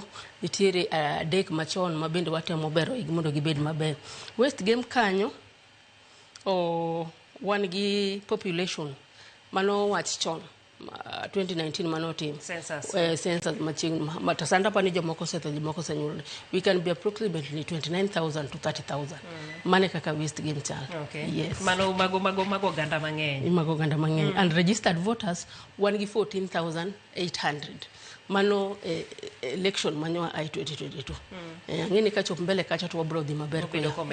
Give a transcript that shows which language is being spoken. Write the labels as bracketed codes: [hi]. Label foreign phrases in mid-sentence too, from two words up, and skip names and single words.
[luo] Nitiere adek machon mabende watemo bero mondo gibed maber. West Game kanyo wan gi population mano wach chon 2019 mano tim census machiegni matasanda pani jomoko setho jomoko senyuol. [en] We can be approximately 29,000 to 30,000. [luo] Mane kaka West Game chal. Okay. Yes. Mago ganda mang'eny. Mago ganda mang'eny. [en] And registered voters [luo] wan gi [en] 14,800. [luo] Mano election manyo ai 2022. Ngini kachop mbele kacha to wabro dhi maber ko.